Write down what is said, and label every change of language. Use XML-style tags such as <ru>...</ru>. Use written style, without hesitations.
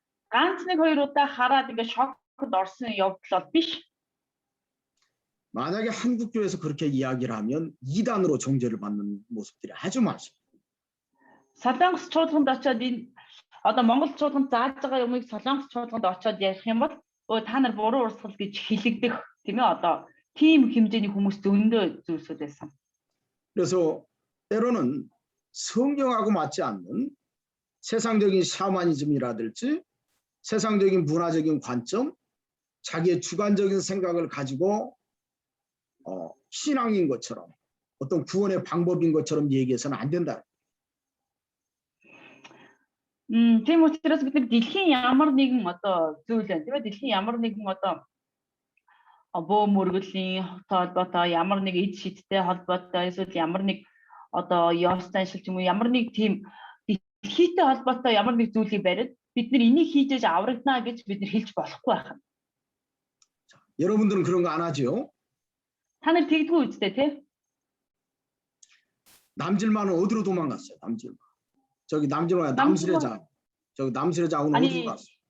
<mn>Ганц нэг хоёр удаа хараад ингээ шокд орсон явдал бол биш.</mn> <ko>만약에 한국 교회에서 그렇게 이야기를 하면 이단으로 정죄를 받는 모습들이 아주 많습니다.</ko> <mn>Солонгос чуулганд очиод энэ одоо Монгол чуулганд зааж байгаа юмыг Солонгос чуулганд очиод ярих юм бол та нар буруу урсгал гэж хилэгдэх тийм ээ одоо тийм хэмжээний хүмүүс зөндөө зүйлсүүд байсан.</mn> <ko>그래서 때로는 성경하고 맞지 않는 세상적인 샤머니즘이라든지 세상적인 문화적인 관점, 자기의 주관적인 생각을 가지고 신앙인 것처럼 어떤 구원의 방법인 것처럼 얘기해서는 안 된다.</ko> <mn>Тийм учраас бид нар дэлхийн ямар нэгэн одоо зүйл байна тийм ээ дэлхийн ямар нэгэн одоо бөө мөргөлийн холбоотой ямар нэг эд шидтэй холбоотой эсвэл ямар нэг одоо ёс заншил ч юм уу ямар нэг тийм дэлхийтэй холбоотой ямар нэг зүйлийг бариад бид нар энийг хийж аврагдана гэж бид нар хэлж болохгүй байна.</mn> <ko>여러분들은 그런 거 안 하죠?</ko> <mn>Та нар тэгдэггүй үстэй тий?</mn> <ko>남질만은 어디로 도망갔어요? 남질만. 저기 남질만 남실의 자. 저기 남실의 자고는 어디로 갔어?</ko>